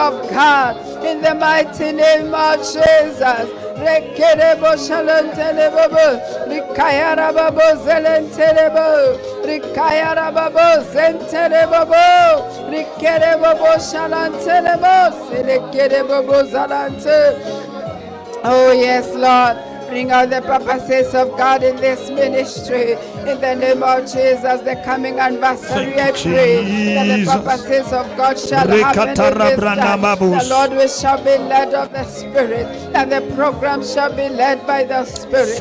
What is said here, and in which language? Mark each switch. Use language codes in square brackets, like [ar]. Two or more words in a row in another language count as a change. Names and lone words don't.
[en] of God, in the mighty name of Jesus. Rekerebo shalantelebo, rikayara babo zelentelebo, rikayara babo zentelebo, rikerebo shalantelebo, selekerebo zalante. Oh yes, Lord. Bring out the purposes of God in this ministry. In the name of Jesus, the coming anniversary, I pray that the purposes of God shall happen in this time. The Lord, we shall be led of the Spirit, and the program shall be led by the Spirit.